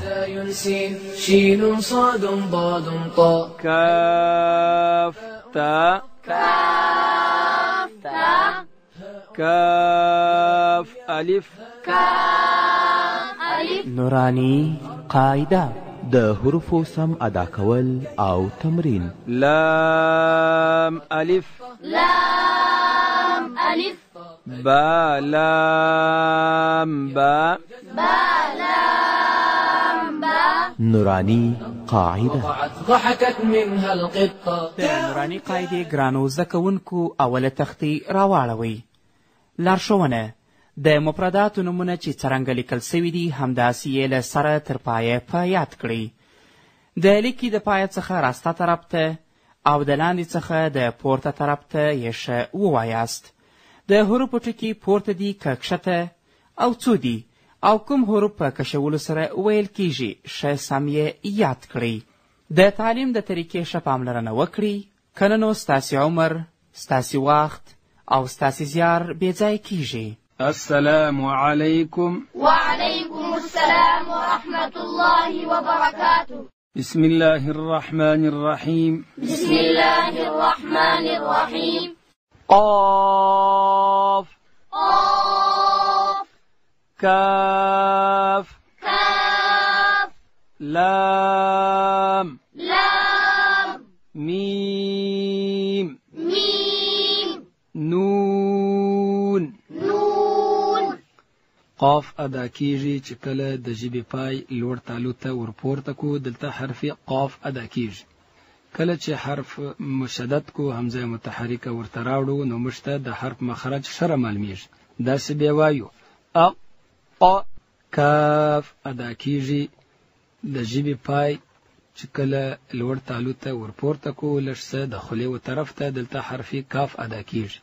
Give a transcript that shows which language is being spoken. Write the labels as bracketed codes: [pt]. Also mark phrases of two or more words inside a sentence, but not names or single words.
[ar] زاي سين شين صاد ضاد طاء كاف تاء كاف ألف [ps] نوراني قاعدة د حروفو سم ادا کول او تمرین. [ar] لام ألف با لام با نوراني قاعدة. ضحكت منها القطة. [ps] د نوراني قاعدې ګرانو زده کوونکو اوله تختې راواړوئ. لارښوونه: د مفرداتو نومونه چې څرنګه لیکل سوي دي همداسې یې له سره تر پایه په یاد کړئ. د لیکې د پایه څخه راسته طرف ته او د لاندې څخه د پورته طرف ته یې ښه ووایاست. د حروفو ټکي پورته دي که کښته او څو دي او کوم حروف په کشولو سره ویل کیږي ښه سم یې یاد کړئ. د تعلیم د طریقې ښه پاملرنه وکړئ، که نه نو ستاسې عمر، ستاسې وخت او ستاسې زیار بېځایه کیږي. [ar] السلام عليكم. وعليكم السلام ورحمة الله وبركاته. بسم الله الرحمن الرحيم. بسم الله الرحمن الرحيم. قاف كاف لام ميم نون. [ps] قاف ادا کیږي چې کله د ژبې پای لوړ تالو ته ورپورته کو، دلته حرف قاف ادا کیږي. کله چې حرف مشدد کو همزه متحرکه ورته راوړو نو موږ ته د حرف مخرج شره معلومیږي. داسې بیا وایو ا کاف ادا کیږي د ژبې پای چې کله لوړ تالو ته ورپورته کو لږ څه د خولې و طرف ته دلته حرف کاف ادا کیږي.